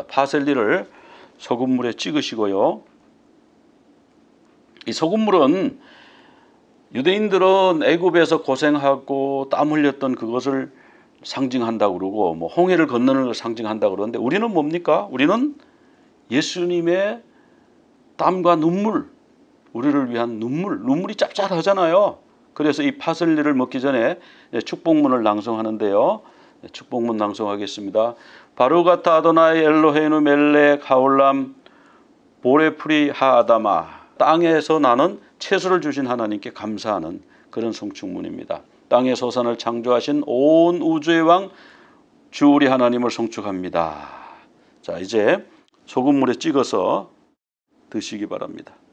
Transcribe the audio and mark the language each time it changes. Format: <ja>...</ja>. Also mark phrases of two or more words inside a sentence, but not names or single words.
<ko>파슬리를 소금물에 찍으시고요. 이 소금물은 유대인들은 애굽에서 고생하고 땀 흘렸던 그것을 상징한다고 그러고 뭐 홍해를 건너는 걸 상징한다고 그러는데 우리는 뭡니까? 우리는 예수님의 땀과 눈물, 우리를 위한 눈물이 짭짤하잖아요. 그래서 이 파슬리를 먹기 전에 축복문을 낭송하는데요. 축복문 낭송하겠습니다.</ko> <he>ברוך אתה אדוני אלוהינו מלך העולם בורא פרי האדמה.</he> <ko>땅에서 나는 채소를 주신 하나님께 감사하는 그런 송축문입니다. 땅의 소산을 창조하신 온 우주의 왕 주 우리 하나님을 송축합니다. 자, 이제 소금물에 찍어서 드시기 바랍니다.</ko>